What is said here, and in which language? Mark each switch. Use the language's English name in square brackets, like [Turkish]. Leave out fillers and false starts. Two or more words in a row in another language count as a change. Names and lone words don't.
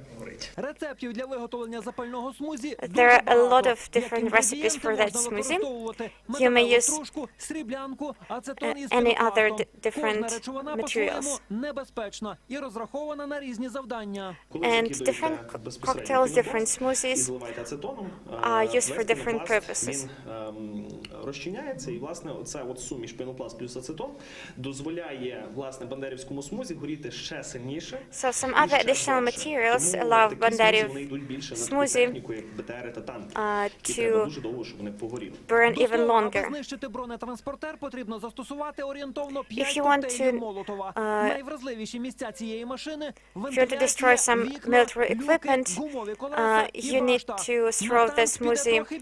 [English] There are a lot of different recipes for that smoothie. You may use any other different materials. And different cocktails, different smoothies are used for different purposes. [Ukrainian] Розчиняється, і, власне, оця от суміш пенопласт плюс ацетон дозволяє, власне, бандерівському смузі горіти ще сильніше. [English] So some other additional materials allow Bandarev smoothie to burn even longer. If you want to destroy some military equipment, you need to throw the smoothie